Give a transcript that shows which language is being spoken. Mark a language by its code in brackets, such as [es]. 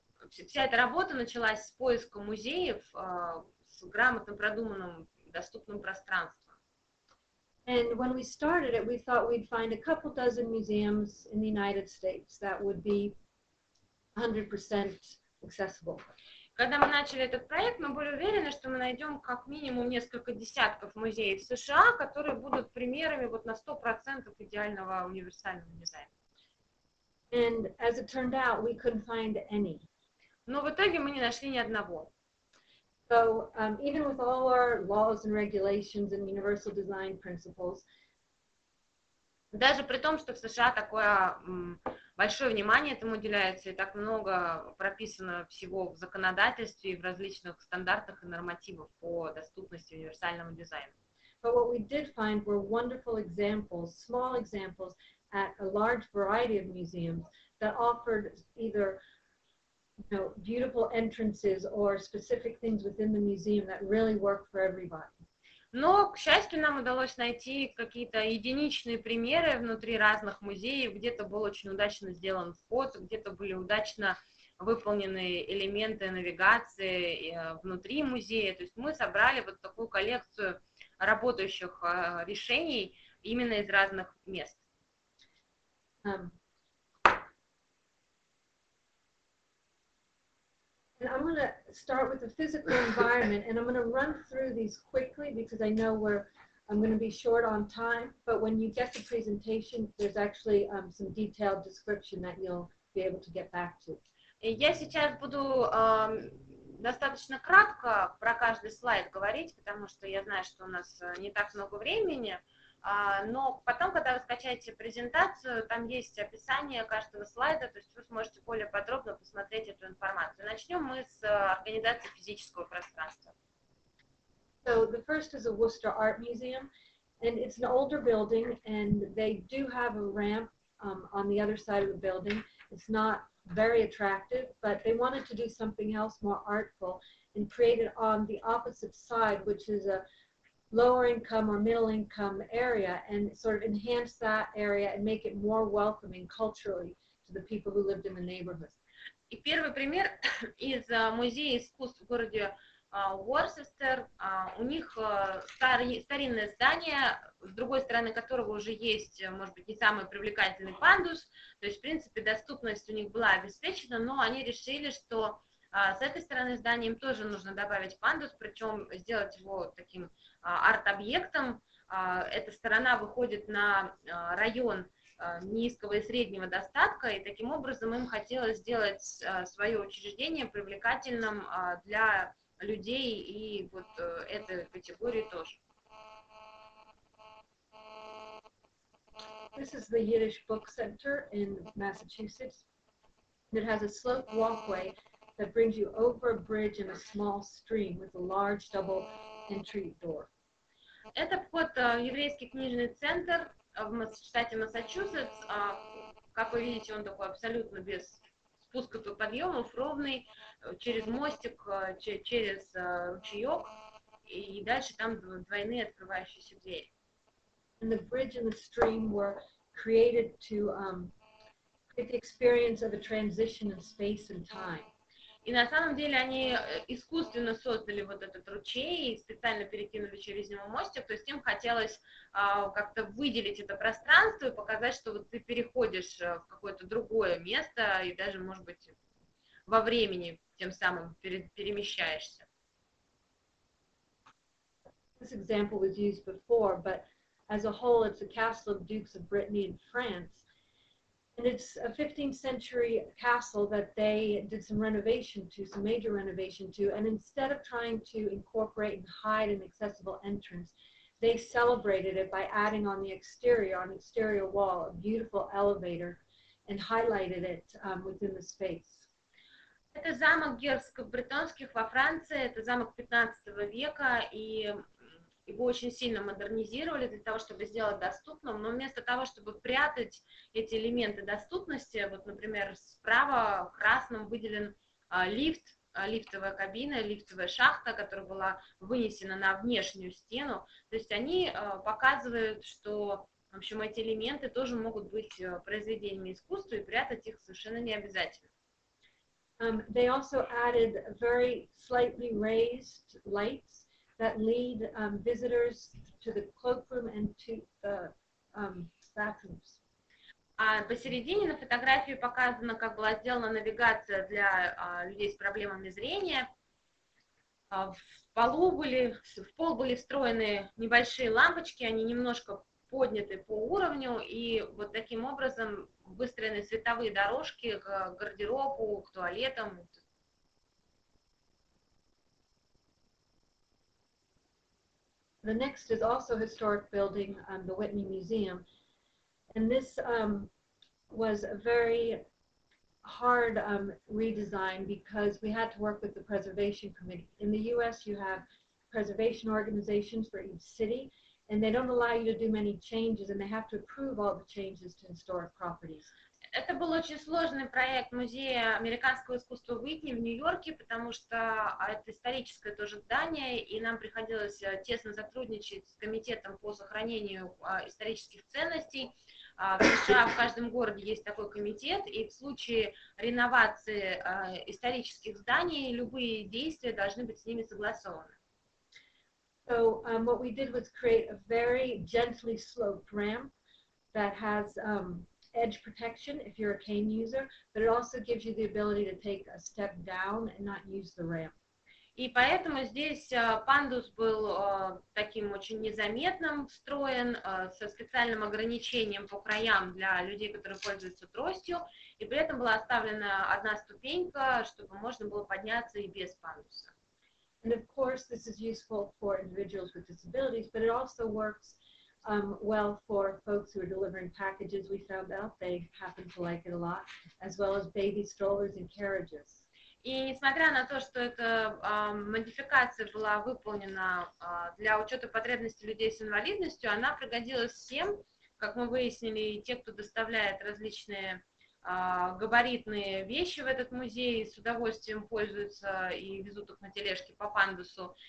[ru] Вся эта работа началась с поиска музеев с грамотно продуманным доступным пространством. [en] And when we started it, we thought we'd find a couple dozen museums in the United States that would be 100% accessible. [ru] Когда мы начали этот проект, мы были уверены, что мы найдем как минимум несколько десятков музеев в США, которые будут примерами вот на 100% идеального универсального дизайна. [en] And as it turned out, we couldn't find any. [ru] Но в итоге мы не нашли ни одного. [en] So even with all our laws and regulations and universal design principles, [ru] даже при том, что в США такое большое внимание этому уделяется и так много прописано всего в законодательстве и в различных стандартах и нормативах по доступности универсального дизайна. [en] But what we did find were wonderful examples, small examples at a large variety of museums that offered either beautiful entrances or specific things within the museum that really worked for everybody. [ru] Но, к счастью, нам удалось найти какие-то единичные примеры внутри разных музеев. Где-то был очень удачно сделан вход, где-то были удачно выполнены элементы навигации внутри музея. То есть мы собрали вот такую коллекцию работающих решений именно из разных мест. [en] And I'm going to start with the physical environment, and I'm going to run through these quickly because I know I'm going to be short on time, but when you get the presentation, there's actually some detailed description that you'll be able to get back to. [ru] Я сейчас буду достаточно кратко про каждый слайд говорить, потому что я знаю, что у нас не так много времени, Но потом, когда вы скачаете презентацию, там есть описание каждого слайда, то есть вы сможете более подробно посмотреть эту информацию. Начнем мы с организации физического пространства. [en] So the first is a Worcester Art Museum, and it's an older building, and they do have a ramp on the other side of the building. It's not very attractive, but they wanted to do something else more artful and create it on the opposite side, which is a lower income or middle income area, and sort of enhance that area and make it more welcoming culturally to the people who lived in the neighborhood. [ru] И первый пример из музея искусств в городе Уорчестер. У них старинное здание, с другой стороны которого уже есть, может быть, не самый привлекательный пандус, то есть, в принципе, доступность у них была обеспечена, но они решили, что с этой стороны здания им тоже нужно добавить пандус, причем сделать его таким арт-объектом. Эта сторона выходит на район низкого и среднего достатка, и таким образом им хотелось сделать свое учреждение привлекательным для людей и вот этой категории тоже. [en] This is the Yiddish Book Center in Massachusetts. It has a sloped walkway that brings you over a bridge and a small stream with a large double entry door. [ru] Это вход в еврейский книжный центр в штате Массачусетс. Как вы видите, он такой абсолютно без спусков и подъемов, ровный, через мостик, через ручеек, и дальше там двойные открывающиеся двери. [en] And the bridge and the stream were created to create the experience of a transition in space and time. [ru] И на самом деле они искусственно создали вот этот ручей и специально перекинули через него мостик, то есть им хотелось как-то выделить это пространство и показать, что вот ты переходишь в какое-то другое место и даже, может быть, во времени тем самым перемещаешься. [en] This example was used before, but as a whole, it's a castle of Dukes of Brittany in France. And it's a 15th century castle that they did some renovation to, some major renovation to, and instead of trying to incorporate and hide an accessible entrance, they celebrated it by adding on the exterior wall, a beautiful elevator, and highlighted it within the space. [ru] Это замок герцогов бретонских во Франции, это замок 15 века, и его очень сильно модернизировали для того, чтобы сделать доступным, но вместо того, чтобы прятать эти элементы доступности, вот, например, справа красным выделен лифт, лифтовая кабина, лифтовая шахта, которая была вынесена на внешнюю стену, то есть они показывают, что, в общем, эти элементы тоже могут быть произведениями искусства, и прятать их совершенно не обязательно. [en] They also added very slightly raised lights that lead visitors to the cloakroom and to the bathrooms. [ru] А посередине на фотографии показано, как была сделана навигация для людей с проблемами зрения. В пол были встроены небольшие лампочки, они немножко подняты по уровню, и вот таким образом выстроены световые дорожки к гардеробу, к туалетам. [en] The next is also a historic building, the Whitney Museum, and this was a very hard redesign because we had to work with the Preservation Committee. In the U.S., you have preservation organizations for each city, and they don't allow you to do many changes, and they have to approve all the changes to historic properties. [ru] Это был очень сложный проект Музея американского искусства Уитни в Нью-Йорке, потому что это историческое тоже здание, и нам приходилось тесно сотрудничать с комитетом по сохранению исторических ценностей. В США в каждом городе есть такой комитет, и в случае реновации исторических зданий любые действия должны быть с ними согласованы. [en] So what we did was create a very gently sloped ramp that has edge protection if you're a cane user, but it also gives you the ability to take a step down and not use the ramp. [ru] И поэтому здесь пандус был таким очень незаметным, встроен, со специальным ограничением по краям для людей, которые пользуются тростью, и при этом была оставлена одна ступенька, чтобы можно было подняться и без пандуса. [en] And of course, this is useful for individuals with disabilities, but it also works well for folks who are delivering packages. We found out they happen to like it a lot, as well as baby strollers and carriages. [ru] И несмотря на то, что эта модификация была выполнена для учета потребностей людей с инвалидностью, она пригодилась всем, как мы выяснили, те, кто доставляет различные габаритные вещи в этот музей, с удовольствием пользуются и везут их на тележке по пандусу.